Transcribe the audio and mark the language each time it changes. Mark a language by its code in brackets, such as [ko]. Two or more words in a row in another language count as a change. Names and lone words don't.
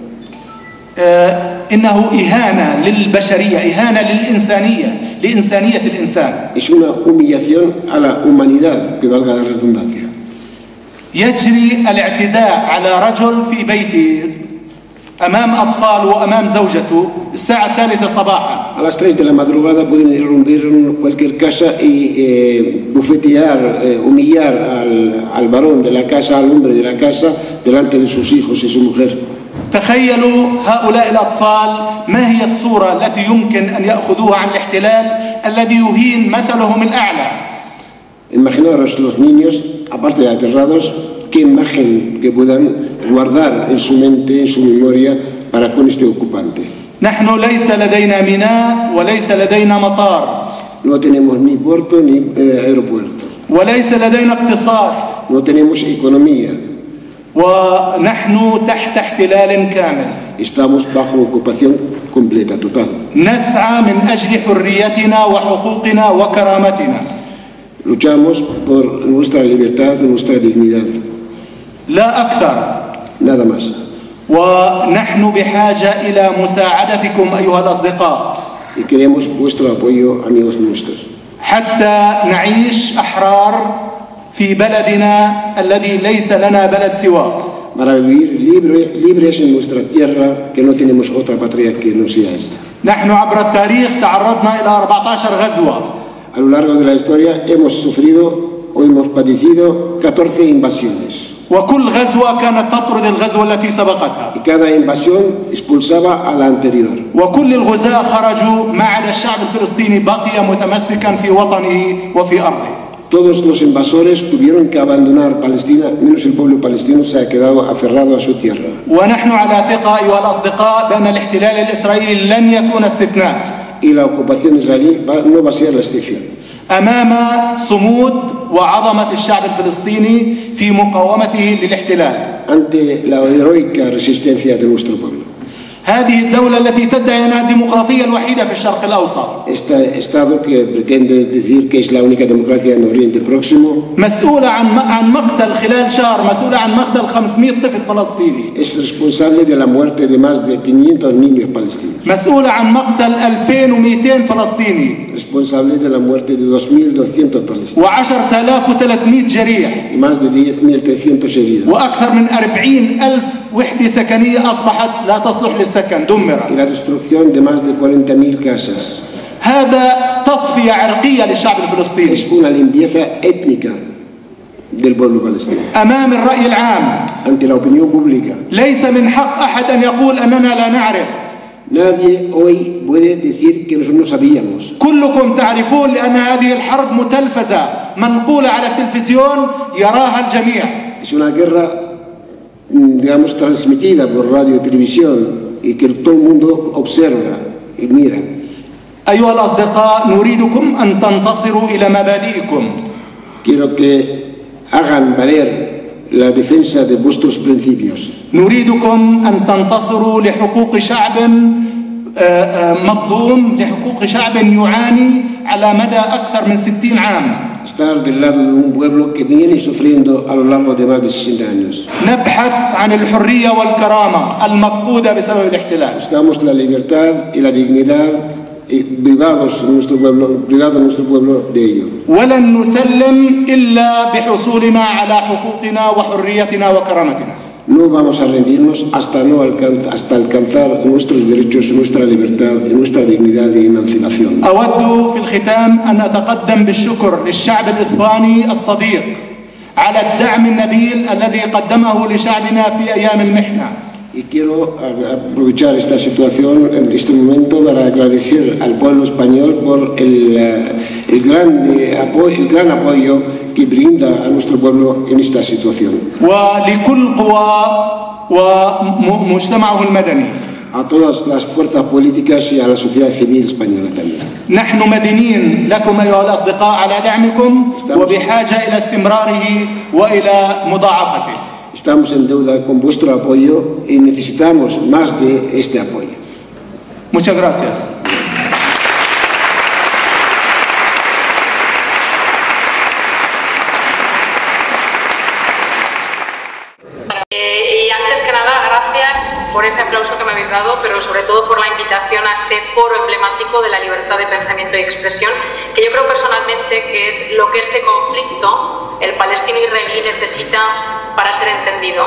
[ar] إنه إهانة للبشرية، إهانة للإنسانية، لإنسانية الإنسان. [es] Es una humillación a la humanidad, que valga la redundancia. [ar] يجري الاعتداء على رجل في بيته أمام أطفاله وأمام زوجته الساعة 3 صباحا. [es] A las 3 de la madrugada pueden irrumpir en cualquier casa y bufetear, humillar al varón de la casa, al hombre de la casa, delante de sus hijos y su mujer. [ar] تخيلوا هؤلاء الأطفال ما هي الصورة التي يمكن أن يأخذوها عن الاحتلال الذي يهين مثلهم الأعلى. [es] Imaginaros los niños, aparte de aterrados, qué imagen que puedan guardar en su mente, en su memoria, para con este ocupante. [ar] نحن ليس لدينا ميناء وليس لدينا مطار. [es] No tenemos ni puerto ni aeropuerto. [ar] وليس لدينا اقتصاد. [es] No tenemos economía. [ar] ونحن تحت احتلال كامل. [es] Estamos bajo ocupación completa, total. [ar] نسعى من أجل حريتنا وحقوقنا وكرامتنا. [es] Luchamos por nuestra libertad, nuestra dignidad. [ar] لا أكثر. [es] Nada más. [ar] ونحن بحاجة إلى مساعدتكم أيها الأصدقاء. [es] Y queremos vuestro apoyo, amigos nuestros. [ar] حتى نعيش أحرار في بلدنا الذي ليس لنا بلد سواه. [es] Para vivir libres en nuestra tierra, que no tenemos otra patria que no sea esta. [ar] نحن عبر التاريخ تعرضنا إلى 14 غزوة. [es] A lo largo de la historia hemos sufrido o hemos padecido 14 invasiones. [ar] وكل غزوة كانت تطرد الغزوة التي سبقتها. [es] Y cada invasión expulsaba a la anterior. [ar] وكل الغزاة خرجوا ما عدا الشعب الفلسطيني بقي متمسكا في وطنه وفي أرضه. [es] Todos los invasores tuvieron que abandonar Palestina, menos el pueblo palestino se ha quedado aferrado a su tierra. [ar] ونحن على ثقة أيها الأصدقاء بأن الاحتلال الإسرائيلي لن يكون استثناء. [es] Y la ocupación israelí no va a ser la excepción. [ar] أمام صمود وعظمة الشعب الفلسطيني في مقاومته للاحتلال. [es] Ante la heroica resistencia de nuestro pueblo. [ar] هذه الدولة التي تدعي أنها الديمقراطية الوحيدة في الشرق الأوسط. [es] Este Estado que pretende decir que es la única democracia en Oriente Próximo. [ar] مسؤولة عن مقتل خلال شهر، مسؤولة عن مقتل 500 طفل فلسطيني. [es] Es responsable de la muerte de más de 500 niños palestinos. [ar] مسؤولة عن مقتل 2200 فلسطيني. [es] Responsable de la muerte de 2200 palestinos. [ar] و10300 جريح. [es] Y más de 10.300 heridos. [ar] وأكثر من 40,000 وحدة سكنية أصبحت لا تصلح للسكن، دمرت. [es] Y la destrucción de más de 40.000 casas. [ar] هذا تصفية عرقية للشعب الفلسطيني. [es] Es una limpieza étnica del pueblo palestino. [ar] أمام الرأي العام. [es] Ante la opinión pública. [ar] ليس من حق أحد أن يقول أننا لا نعرف. [es] Nadie hoy puede decir que nosotros no sabíamos. [ar] كلكم تعرفون لأن هذه الحرب متلفزة منقولة على التلفزيون يراها الجميع. [es] Es una guerra, digamos, transmitida por radio y televisión y que todo el mundo observa y mira. [ar] أيها الأصدقاء نريدكم أن تنتصروا إلى مبادئكم. [es] Quiero que hagan valer la defensa de vuestros principios. [ar] نريدكم أن تنتصروا لحقوق شعب مظلوم، لحقوق شعب يعاني على مدى أكثر من 60 عام. [es] Estar del lado de un pueblo que viene sufriendo a lo largo de más de 60 años. [ar] نبحث عن الحرية والكرامة المفقودة بسبب الاحتلال. [es] Buscamos la libertad y la dignidad privados nuestro pueblo de ello. [ar] ولن نسلم إلا بحصولنا على حقوقنا وحريتنا وكرامتنا. [es] No vamos a rendirnos hasta alcanzar nuestros derechos, nuestra libertad y nuestra dignidad y emancipación. [ar] أود في الختام أن أتقدم بالشكر للشعب الإسباني الصديق على الدعم النبيل الذي قدمه لشعبنا في أيام المحنة. [es] Y quiero aprovechar esta situación, en este momento, para agradecer al pueblo español por el gran apoyo que brinda a nuestro pueblo en esta situación. [ar] ولكل قوى ومجتمعه المدني. [es] A todas las fuerzas políticas y a la sociedad civil española también. [ar] نحن مدينين لكم أيها الأصدقاء على دعمكم وبحاجة إلى استمراره وإلى مضاعفته. [es] Estamos en deuda con vuestro apoyo y necesitamos más de este apoyo. Muchas gracias. Y antes que nada, gracias por ese aplauso que me habéis dado, pero sobre todo por la invitación a este foro emblemático de la libertad de pensamiento y expresión, que yo creo personalmente que es lo que este conflicto, el palestino-israelí, necesita para ser entendido.